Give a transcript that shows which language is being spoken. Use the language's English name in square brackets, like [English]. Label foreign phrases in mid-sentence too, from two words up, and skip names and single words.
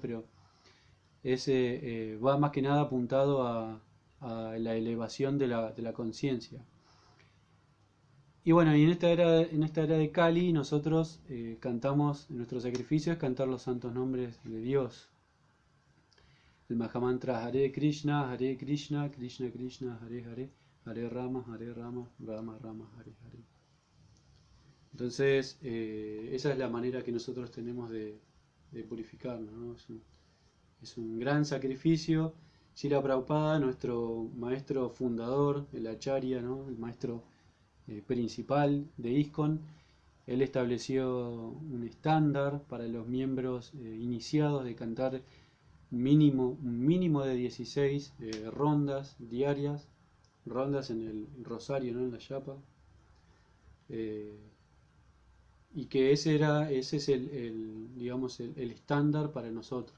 [Spanish] Pero ese va más que nada apuntado a la elevación de la conciencia. Y bueno, y en esta era de Kali nosotros cantamos, en nuestros sacrificios, cantar los santos nombres de Dios. [Sanskrit] El Mahamantra Hare Krishna, Krishna Krishna, Hare Hare, Hare Rama, Rama Rama, Hare Hare. [Spanish] Entonces, esa es la manera que nosotros tenemos de purificarnos, ¿no? Es un gran sacrificio. Srila Prabhupada, nuestro maestro fundador, el Acharya, ¿no?, el maestro principal de ISKCON, él estableció un estándar para los miembros iniciados de cantar un mínimo de 16 rondas diarias, rondas en el rosario, ¿no?, en la yapa, y que ese es digamos, el estándar para nosotros.